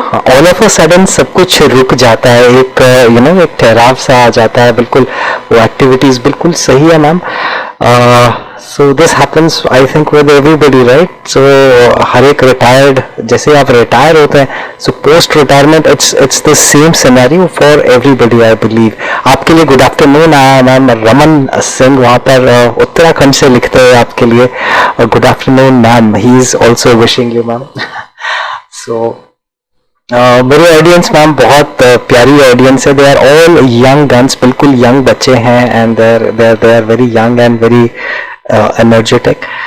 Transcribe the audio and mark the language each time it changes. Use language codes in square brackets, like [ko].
[hi] All of a sudden सब कुछ रुक जाता है, एक यू नो एक ठहराव सा आ जाता है। बिल्कुल वो एक्टिविटीज बिल्कुल सही है ma'am. [en] So this happens, I think, with everybody, right? So [hi] हर एक [en] retired, जैसे आप retire होते हैं, so post retirement it's the same scenario for everybody, I believe. [hi] आपके लिए good afternoon आया मैम, रमन सिंह वहाँ पर उत्तराखंड से लिखते हैं आपके लिए, good afternoon ma'am, [en] he is also wishing you [hi] ma'am. [en] So [hi] मेरी ऑडियंस मैम बहुत प्यारी ऑडियंस है, [en] they are all young guns, [hi] बिल्कुल यंग बच्चे हैं, [en] And they are very young and very energetic.